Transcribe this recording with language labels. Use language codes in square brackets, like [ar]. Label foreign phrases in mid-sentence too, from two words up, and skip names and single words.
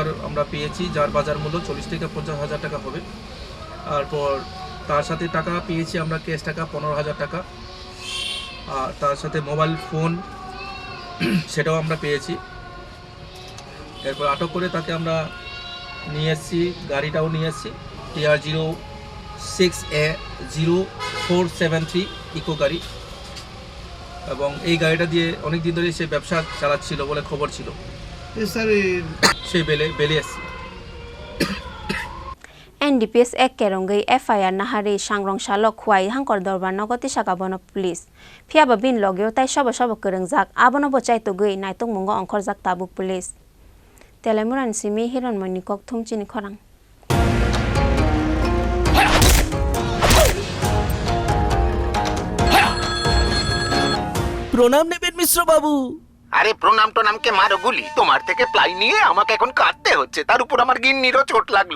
[bn] আমরা পেয়েছি যার বাজার মূল্য 40 থেকে 50,000 টাকা হবে তারপর তার সাথে টাকা পেয়েছি আমরা ক্যাশ টাকা 15,000 টাকা আর তার সাথে মোবাইল ফোন সেটাও আমরা পেয়েছি এরপর আটক করে তাকে আমরা নিয়ে এসেছি গাড়িটাও নিয়ে এসেছি TR06A-0473 ইকো গাড়ি এবং এই গাড়িটা দিয়ে অনেক দিন ধরে সে ব্যবসা চালাচ্ছিল বলে খবর ছিল সেই বেলে এসেছে [trp] NDPS ek kerongei FIR nahari Shangrong Shalok Khwai hangkor dorbar nogoti sakabono police phiaba bin logyo tai sobo krengjak abono bochai togui naitung mungo ongkhorjak tabuk police Telemuran simi hiron monikok Chini Khorang [bn] প্রণাম নেবেন মিশ্র বাবু আরে প্রণাম কে মারো গুলি তোমার থেকে প্লাই নিয়ে আমাকে এখন কাটতে হচ্ছে তার উপর আমার গিন্নিরও চোট লাগলো